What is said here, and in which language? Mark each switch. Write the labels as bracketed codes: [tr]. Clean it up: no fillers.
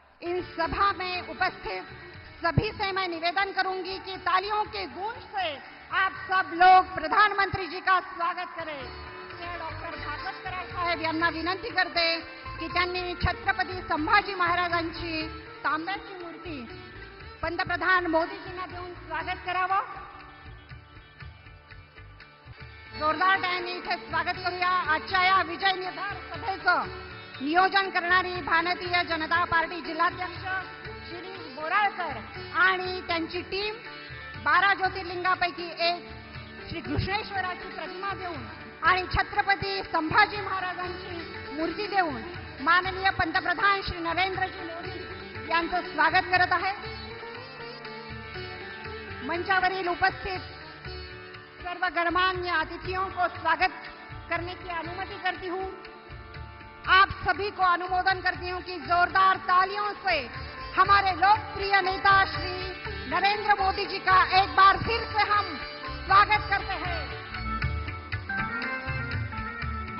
[hi] इन सभा में उपस्थित सभी से मैं निवेदन करूंगी कि तालियों के गूंज से आप सब लोग प्रधानमंत्री जी का स्वागत करें। [mr] डॉक्टर भागवतकर साहेब यांना विनंती करते की त्यांनी छत्रपती संभाजी महाराजांची तांब्याची मूर्ती पंतप्रधान मोदीजींना देऊन स्वागत करावं। जोरदार टाळ्यांनी इथे स्वागत करूया। आजच्या या विजय निर्धार सभेचं नियोजन करणारी भारतीय जनता पार्टी जिल्हाध्यक्ष श्री बोराळकर आणि त्यांची टीम 12 ज्योतिर्लिंगापैकी एक श्री कृष्णेश्वराची प्रतिमा देऊन आणि छत्रपती संभाजी महाराजांची मूर्ती देऊन माननीय पंतप्रधान श्री नरेंद्रजी मोदी यांचं स्वागत करत आहे। [hi] मंचावरील उपस्थित सर्व गणमान्य अतिथियों को स्वागत करने की अनुमति करती हूं। आप सभी को अनुमोदन करती हूं कि जोरदार तालियों से हमारे लोकप्रिय नेता श्री नरेंद्र मोदी जी का एक बार फिर से हम स्वागत करते हैं।